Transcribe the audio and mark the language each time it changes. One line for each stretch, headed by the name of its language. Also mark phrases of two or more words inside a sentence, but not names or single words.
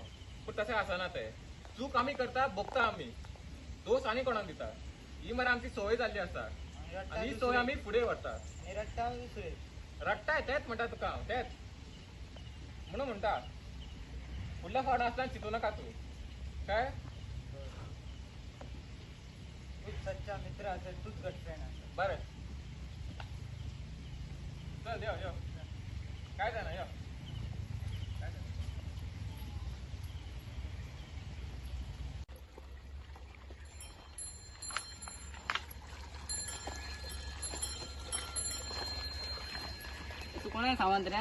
Konkani: पूण तशें आसना ते. चूक आमी करता भोगता आमी, दोश आनी कोणाक दिता. ही मरे आमची संवय जाल्ली आसा आनी ही संवय आमी फुडें व्हरता. रट्टा दुसरे रडटाय तेच म्हणटा तुका हांव, तेच म्हणून म्हणटा फुडल्या फावट आसल्यार चिंतू नाका तूं. काय
Marathi: तूच सच्चा मित्र असेल, तूच गट फ्रेंड असेल.
Konkani: बरें चल यो यो काय जायना यो. काय जायना.
Marathi: तू कोण आहे सावंत रे?